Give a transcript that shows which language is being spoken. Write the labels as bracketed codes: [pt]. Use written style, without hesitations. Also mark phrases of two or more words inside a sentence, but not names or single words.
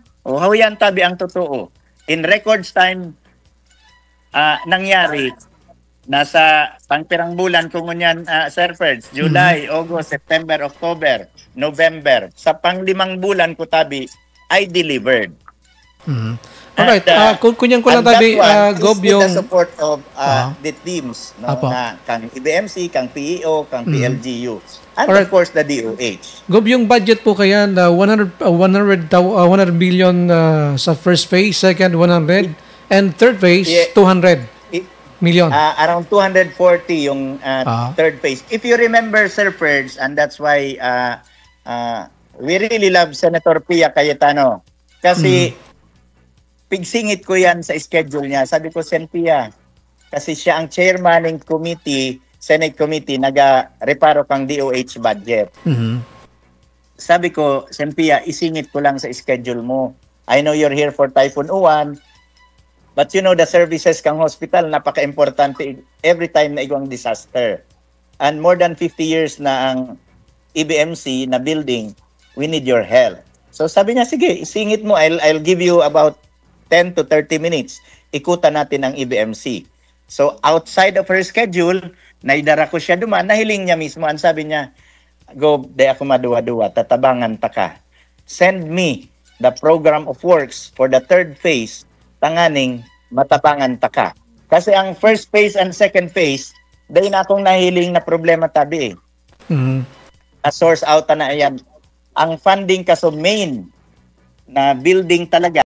[bik] O, hawiyan tabi ang totoo. [en] In records time, [bik] nangyari, nasa pangpirang bulan kung ngunyan, Sir Ferds, July, August, September, October, November. Sa pang-5 bulan ko tabi, ay delivered. Alright, kunyan ko lang tabi, Gob, yung [en] the support of the teams, no, [bik] na kang IBMC, kang PEO, kang PLGU, [en] and of course the DOH. [bik] Gob, yung budget po kaya na 100 billion sa [en] first phase, [bik] second 100, [en] and third phase 200 million. Around 240 yung third phase. If you remember, Sir Ferds, and that's why we really love Senator Pia Cayetano. [bik] Kasi pigsingit ko yan sa schedule niya. Sabi ko, Sen Pia, kasi siya ang chairman ng committee, [en] Senate committee, [bik] naga-reparo kang DOH budget. [tl] Sabi ko, Sen Pia, isingit ko lang sa schedule mo. [en] I know you're here for Typhoon Uwan, but you know, the services [bik] kang hospital, napaka-importante [en] every time [bik] na igwang disaster. [en] And more than 50 years [bik] na ang IBMC na building, [en] we need your help. [tl] So sabi niya, sige, isingit mo, [en] I'll give you about 10 to 30 minutes. [tl] Ikutan natin ang IBMC. [bik] So outside of her schedule, naidara ko siya duman, nahiling niya mismo. Ang sabi niya, go, di ako maduwa-duwa, tatabangan ta ka. [en] Send me the program of works for the third phase, [bik] tanganing matabangan ta ka. Kasi ang [en] first phase and second phase, [bik] dahil na akong nahiling na problema tabi A [en] source out [bik] na yan. Ang funding kaso main na building talaga